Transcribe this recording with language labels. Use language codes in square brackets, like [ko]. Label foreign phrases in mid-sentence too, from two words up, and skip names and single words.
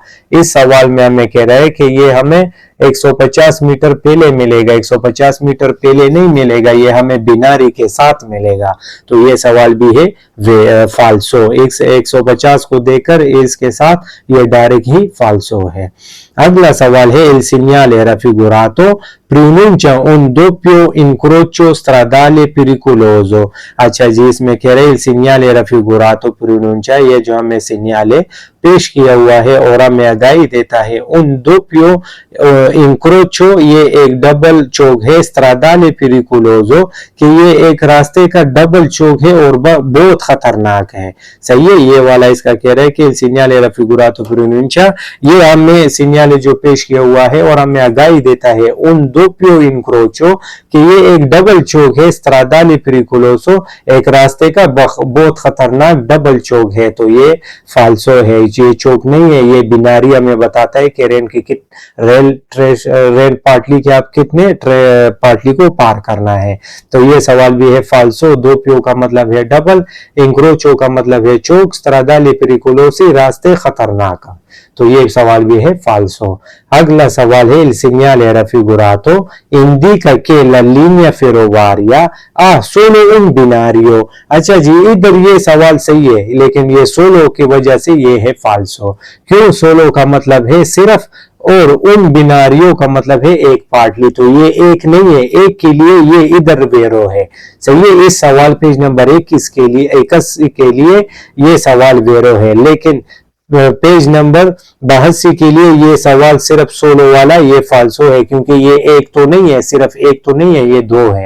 [hi] इस सवाल में हमें कह रहा है कि ये हमें 150 मीटर पहले मिलेगा, 150 मीटर पहले नहीं मिलेगा, ये हमें बिनारी के साथ मिलेगा। तो ये सवाल भी है फाल्सो। 150 को देकर इसके साथ ये डायरेक्ट ही फाल्सो है। अगला सवाल है [it] il segnale raffigurato pronuncia un doppio incrocio stradale pericoloso। [hi] अच्छा जी, इसमें कह रहे [it] il segnale raffigurato pronuncia, [hi] ये जो हमें सिग्नल पेश किया हुआ है और हमें आगाही देता है [it] un doppio incrocio, [hi] ये एक डबल चौक है, [it] stradale pericoloso, [hi] कि ये एक रास्ते का डबल चौक है और बहुत खतरनाक है। सही है, ये वाला इसका कह रहा है कि [it] segnale raffigurato pronuncia, [hi] ये हमें सिग्नल जो पेश किया हुआ है और हमें आगाही देता है [it] un doppio incrocio, [hi] कि ये एक डबल चौक है, [it] stradale pericoloso, [hi] एक रास्ते का बहुत खतरनाक डबल चौक है। तो ये फाल्सो है, ये चौक नहीं है, ये बिनारी हमें बताता है कि रेल पाटली के आप कितने पाटली को पार करना है। तो ये सवाल भी है फाल्सो। दोप्यो का मतलब है डबल, इंक्रोचो का मतलब है चौक, [it] stradale pericolosi [hi] रास्ते खतरनाक। तो ये सवाल भी है फाल्सो। अगला सवाल है [it] il segnale raffigurato indica che la linea ferroviaria ha solo un binario। [hi] अच्छा जी, इधर ये सवाल सही है, लेकिन ये सोलो की वजह से ये है फाल्सो। क्यों? सोलो का मतलब है सिर्फ और उन बिनारियों का मतलब है एक पाटली, तो ये एक नहीं है, एक के लिए ये इधर वेरो है। सही है, इस सवाल [en] page number [hi] 21 के लिए ये सवाल वेरो है, लेकिन [en] page number [hi] 82 के लिए ये सवाल सिर्फ सोलो वाला ये फाल्सो है, क्योंकि ये एक तो नहीं है, सिर्फ एक तो नहीं है, ये दो है।